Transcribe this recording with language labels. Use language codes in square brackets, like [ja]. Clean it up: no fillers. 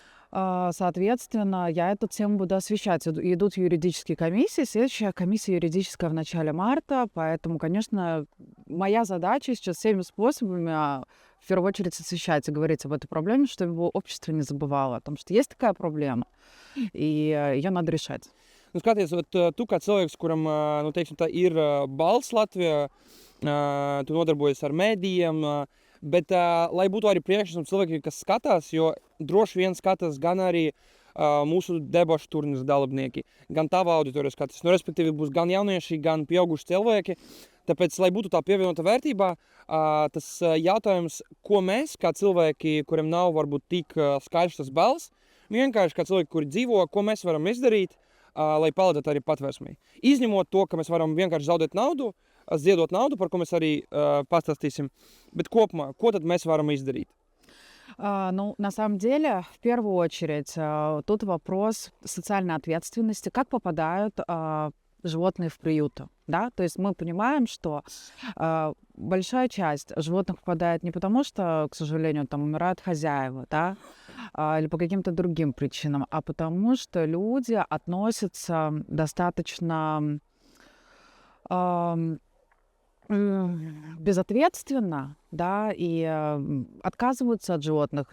[ru] Соответственно, я эту тему буду освещать. Идут юридические комиссии, следующая комиссия юридическая в начале марта, поэтому, конечно, моя задача сейчас всеми способами в первую очередь освещать и говорить об этой проблеме, чтобы общество не забывало о том, что есть такая проблема, и ее надо решать. [lv] Nu, skaties, tu kā cilvēks, kuram nu, teiksim, tā ir balss Latvijā, tu nodarbojies ar mēdījiem, bet lai būtu arī priekšstats cilvēkiem, kas skatās, jo droši vien skatās gan arī mūsu debašu turnīra dalībnieki, gan tava auditorija skatās. Nu, respektīvi, būs gan jaunieši, gan pieauguši cilvēki. Tāpēc, lai būtu tā pievienota vērtībā, tas jautājums, ko mēs, kā cilvēki, kuriem nav varbūt tik skaidrs tas balss, vienkārši kā cilvēki, kuri dzīvo, ko mēs varam izdarīt, lai palīdzētu arī patvērsmei. Izņemot to, ka mēs varam vienkārši zaudēt naudu, ziedot naudu, par ko mēs arī pastāstīsim, bet kopumā, ko tad mēs varam izdarīt? [ru] Ну, на самом деле, в первую очередь, тут вопрос социальной ответственности, как попадают животные в приюты, да, то есть мы понимаем, что большая часть животных попадает не потому, что, к сожалению, там умирают хозяева, да, или по каким-то другим причинам, а потому что люди относятся достаточно безответственно, да, и отказываются от животных.